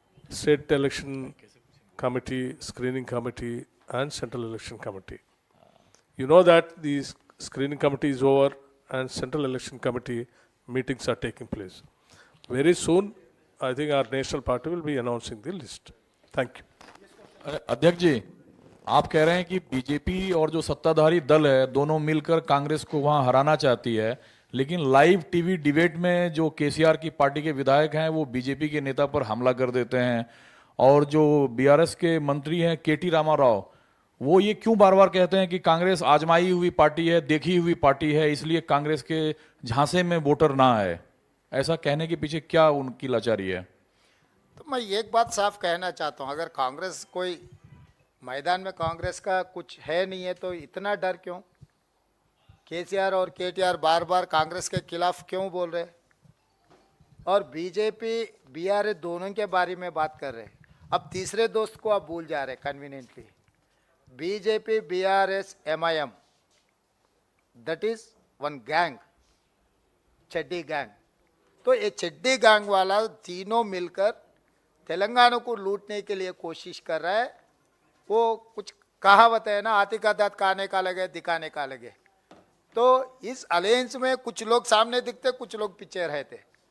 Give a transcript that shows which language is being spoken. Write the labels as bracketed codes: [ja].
[en] State election committee, screening committee, and central election committee. You know that the screening committee is over and central election committee meetings are taking place. Very soon, I think our national party will be announcing the list. Thank you. [hi] अध्यक्ष जी, आप कह रहे हैं कि BJP और जो सत्ताधारी दल है दोनों मिलकर कांग्रेस को वहां हराना चाहती है, लेकिन लाइव टीवी डिबेट में जो केसीआर की पार्टी के विधायक हैं वो बीजेपी के नेता पर हमला कर देते हैं, और जो बीआरएस के मंत्री हैं केटी रामाराव, वो ये क्यों बार बार कहते हैं कि कांग्रेस आजमाई हुई पार्टी है, देखी हुई पार्टी है, इसलिए कांग्रेस के झांसे में वोटर ना आए? ऐसा कहने के पीछे क्या उनकी लाचारी है? तो मैं एक बात साफ कहना चाहता हूँ, अगर कांग्रेस कोई मैदान में कांग्रेस का कुछ है नहीं है तो इतना डर क्यों? केसीआर और केटीआर बार बार कांग्रेस के खिलाफ क्यों बोल रहे? और बीजेपी बीआरएस दोनों के बारे में बात कर रहे हैं. अब तीसरे दोस्त को आप भूल जा रहे conveniently. BJP BRS MIM, [en] that is one gang. [hi] चड्डी गैंग। तो ये चड्डी गैंग वाला तीनों मिलकर तेलंगाना को लूटने के लिए कोशिश कर रहा है। वो कुछ कहावत है ना, हाथी का दांत खाने का लगे दिखाने का लगे। तो इस अलायंस में कुछ लोग सामने दिखते, कुछ लोग पीछे रहते।